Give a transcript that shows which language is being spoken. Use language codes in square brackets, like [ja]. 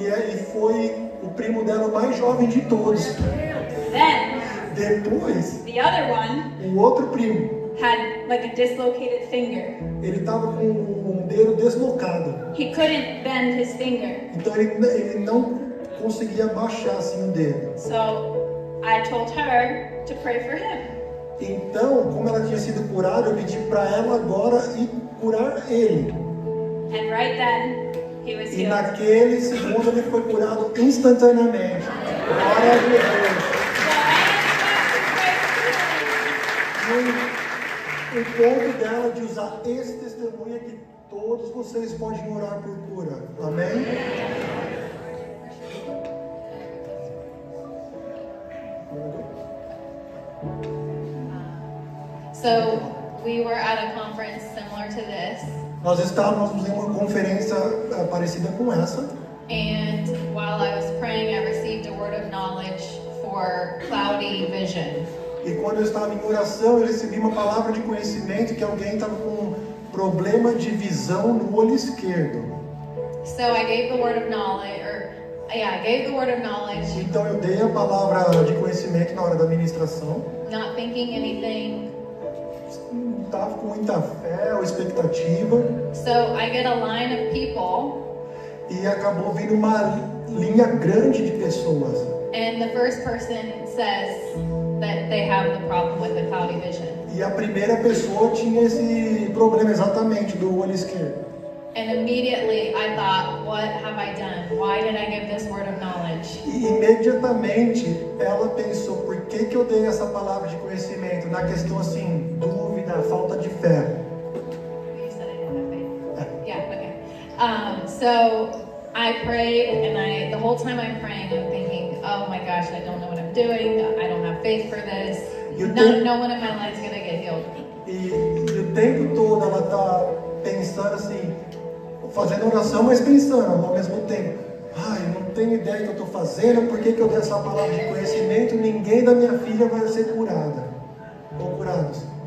[pt] E foi o primo dela mais jovem de todos. [en] Then, [pt] Depois, [en] the other one [pt] o outro primo, [en] had like a dislocated finger. [pt] ele estava com um dedo deslocado. [en] He couldn't bend his finger. [pt] Então ele não conseguia baixar assim o dedo. [en] So I told her to pray for him. [pt] Então, como ela tinha sido curada, eu pedi para ela agora ir curar ele. [en] And right then, he was [pt] E [en] healed. [pt] naquele segundo ele foi curado instantaneamente. Glória a Deus. [en] So I asked her [pt] E o ponto dela de usar esse testemunho é que todos vocês podem orar por cura. Amém? [en] So we were at a conference similar to this, [pt] Nós estávamos em uma conferência parecida com essa. [en] and while I was praying, I received a word of knowledge for cloudy vision. [pt] E quando eu estava em oração, eu recebi uma palavra de conhecimento que alguém estava com problema de visão no olho esquerdo. [en] So I gave the word of knowledge, I gave the word of knowledge, [pt] Então eu dei a palavra de conhecimento na hora da ministração. [en] not thinking anything. [pt] Não estava com muita fé ou expectativa. [en] So I get a line of people, [pt] E acabou vindo uma linha grande de pessoas. [en] and the first person says that they have the problem with the cloudy vision. [pt] E a primeira pessoa tinha esse problema exatamente do olho esquerdo. [en] And immediately I thought, what have I done? Why did I give this word of knowledge? [pt] E imediatamente ela pensou, por que que eu dei essa palavra de conhecimento? Na questão assim, dúvida, falta de fé. [en] You said I didn't have faith. Yeah, okay. So I prayed, and the whole time I'm praying, I'm thinking, oh my gosh, I don't know what I'm doing. I don't have faith for this. No one in my life is going to get healed. [pt] E o tempo todo ela tá pensando assim, fazendo oração, mas pensando ao mesmo tempo, eu não tenho ideia do que eu estou fazendo, por que que eu dei essa palavra de conhecimento? Ninguém da minha filha vai ser curada ou curados.